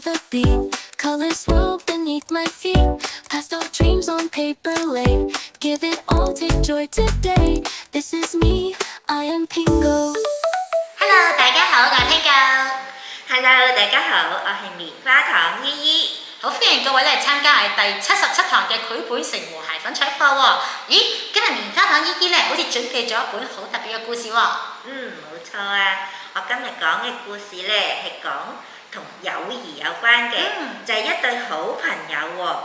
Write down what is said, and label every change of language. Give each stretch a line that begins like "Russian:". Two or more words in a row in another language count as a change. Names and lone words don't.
English: beat. Colors swirl beneath my feet. Pastel dreams on paper lay. Give it all, take joy today. This is me, I am Pingo. Hello，
Cantonese: 大家好，我係 Pingo。 Hello，大家好，我係棉花糖姨姨。好歡迎各位嚟參加係第77堂嘅繪本成和諧粉彩課喎。咦，今日棉花糖姨姨咧，好似準備咗一本好特別嘅故事喎。冇錯啊！我今日講嘅故事咧係講同友誼有關嘅，就係一對好朋友喎。